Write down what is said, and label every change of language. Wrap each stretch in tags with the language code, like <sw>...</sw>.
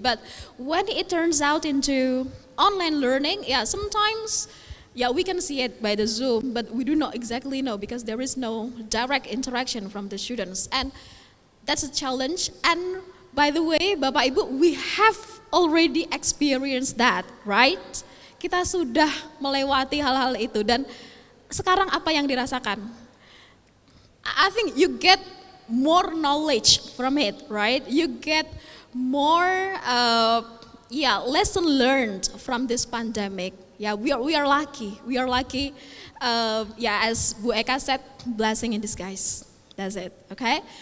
<en>But when it turns out into online learning, yeah, sometimes, yeah, we can see it by the Zoom, but we do not exactly know because there is no direct interaction from the students. And that's a challenge. And by the way, Bapak Ibu, we have already experienced that, right?</en> <id>Kita sudah melewati hal-hal itu, dan sekarang apa yang dirasakan?</id> <en>I think you get more knowledge from it, right? You get more lesson learned from this pandemic. Yeah, we are lucky. We are lucky. As Bu Eka said, blessing in disguise. That's it. Okay.</en>